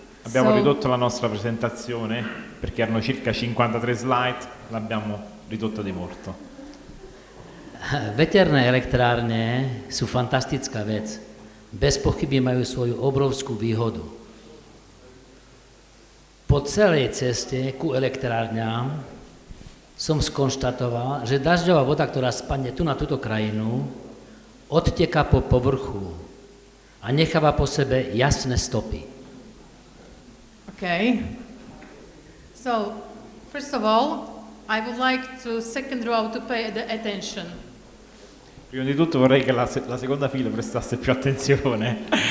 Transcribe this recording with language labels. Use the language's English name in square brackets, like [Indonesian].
[Italian] Abbiamo ridotto la nostra presentazione perché erano circa 53 slide, l'abbiamo ridotta di molto. [Slovak] Veterné elektrárne sú fantastická vec. Bez pochyby majú svoju obrovskú výhodu. Po celej ceste ku elektrárňam som skonštatoval, že dažďová voda, ktorá spadne tu na túto krajinu, odteká po povrchu a necháva po sebe jasné stopy. [English] Okay. So, first of all, I would like to second row to pay the attention. [Italian] Prima di tutto vorrei che la seconda fila prestasse più attenzione.